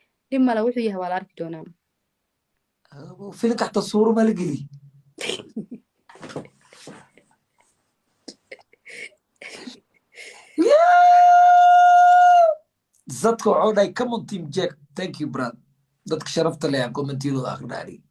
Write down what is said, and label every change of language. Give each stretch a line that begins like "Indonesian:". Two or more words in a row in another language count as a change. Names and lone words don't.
Somali: Dhib male, wuxuu yahay waa la arki doonaa. Abo, film ka xataa suuro ma la geli.
English: Yeah!
Somali: Zadko wuxuu dhahay,
English: "Come on, Team Jack." Thank you, brad.
Somali: Dadka sharafta leh aan comment-yadooda akhrinaa.